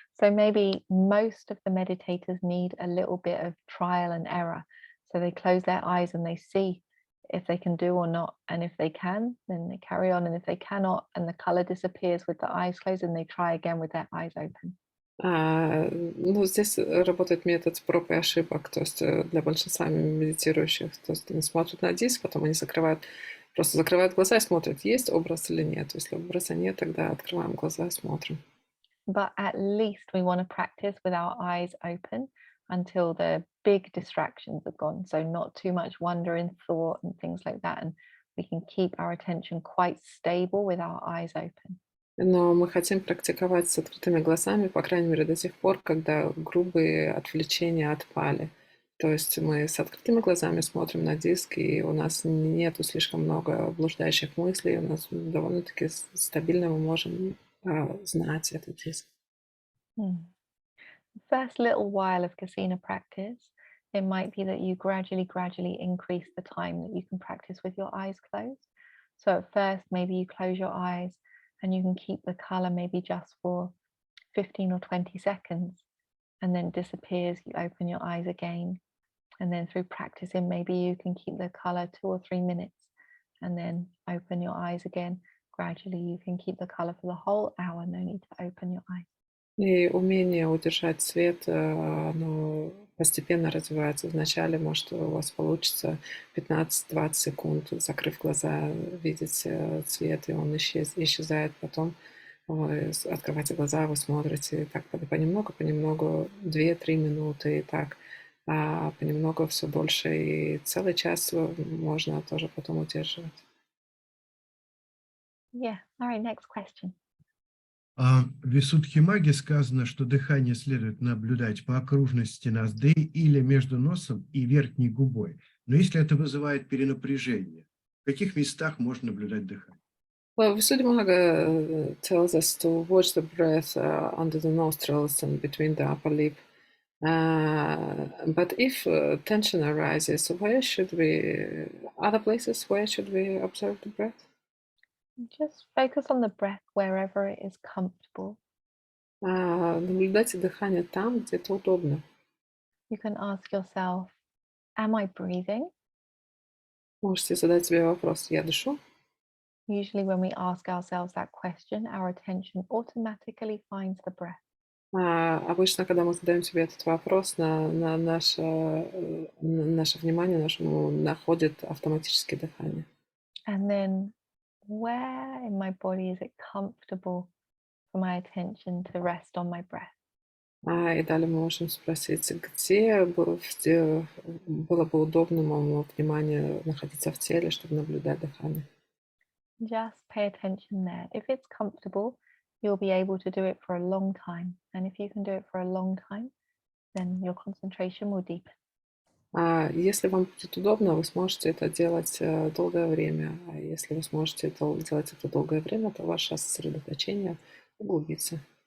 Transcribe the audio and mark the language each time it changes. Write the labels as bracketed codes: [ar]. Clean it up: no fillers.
[en] So maybe most of the meditators need a little bit of trial and error. So they close their eyes and they see if they can do or not. And if they can, then they carry on. And if they cannot, and the color disappears with the eyes closed, then they try again with their eyes open. [ru] Ну, здесь работает метод проб и ошибок, то есть для большинства медитирующих. То есть они смотрят на диск, потом они просто закрывают глаза и смотрят, есть образ или нет. Если образа нет, тогда открываем глаза и смотрим. [en] But at least we want to practice with our eyes open until the big distractions are gone. So not too much wonder and thought and things like that. And we can keep our attention quite stable with our eyes open. [ru] Но мы хотим практиковать с открытыми глазами, по крайней мере, до тех пор, когда грубые отвлечения отпали. То есть мы с открытыми глазами смотрим на диск, и у нас нету слишком много блуждающих мыслей, у нас довольно-таки стабильно мы можем знать этот диск. [en] The first little while of Kasina practice, it might be that you gradually increase the time that you can practice with your eyes closed. So at first, maybe you close your eyes and you can keep the color maybe just for 15 or 20 seconds and then it disappears. You open your eyes again. And then through practicing, maybe you can keep the color 2 or 3 minutes and then open your eyes again. Gradually, you can keep the color for the whole hour. No need to open your eyes. [ru] И умение удержать свет, оно постепенно развивается. Вначале, может, у вас получится 15-20 секунд, закрыв глаза, видеть цвет, и он исчезает. Потом вы открываете глаза, вы смотрите, так понемногу, 2-3 минуты, и так понемногу все дольше, и целый час можно тоже потом удерживать. [en] Yeah. All right. Next question. [ru] В Висудхимаге сказано, что дыхание следует наблюдать по окружности ноздрей или между носом и верхней губой. Но если это вызывает перенапряжение, в каких местах можно наблюдать дыхание? [en] Well, Visuddhimagga tells us to watch the breath under the nostrils and between the upper lip. But if tension arises, other places, where should we observe the breath? Just focus on the breath wherever it is comfortable. [ru] Наблюдайте дыхание там, где это удобно. [en] You can ask yourself, am I breathing? [ru] Можете задать себе вопрос, я дышу? [en] Usually, when we ask ourselves that question, our attention automatically finds the breath. [ru] Обычно, когда мы задаем себе этот вопрос, наше внимание находит автоматически дыхание. [en] And then, where in my body is it comfortable for my attention to rest on my breath? [ru] И далее мы можем спросить, где было бы удобно моему вниманию находиться в теле, чтобы наблюдать дыхание. [en] Just pay attention there. If it's comfortable, you'll be able to do it for a long time. And if you can do it for a long time, then your concentration will deepen. [ru] Если вам будет удобно, вы сможете это делать долгое время. А если вы сможете делать это долгое время, то ваше сосредоточение углубится.